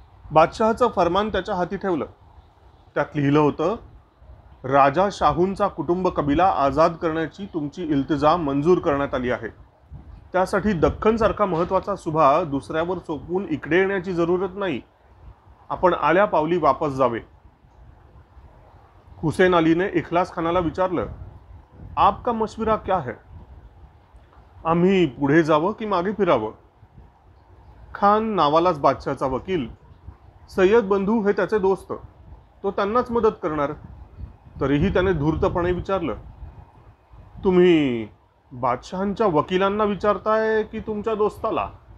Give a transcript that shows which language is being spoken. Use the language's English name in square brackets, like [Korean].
[Marathi] बादशहाचं फरमान त्याच्या हाती ठेवलं. त्यात लिहिलं होतं, राजा शाहूंचा कुटुंब कबिला आजाद करण्याची तुमची इल्तिजा मंजूर करण्यात आली आहे. त्यासाठी दख्खनसारखा महत्त्वाचा सुभा दुसऱ्यावर सोपवून इकडे येण्याची जरूरत नाही. आपण आल्या पावली वापस जावे. हुसेन अलीने इखलास खानाला विचारलं, [Hindi] आपका मशविरा क्या है? [Marathi] आम्ही पुढे जावं की मागे फिरावं? खान नावालाच बादशाचा वकील. सय्यद बंधू हे त्याचे दोस्त. तो त्यांनाच मदत करणार. तरीही त्याने धूर्तपणे विचारलं, तुम्ही बादशहांच्या वकिलांना विचारताय की तुमच्या दोस्ताला?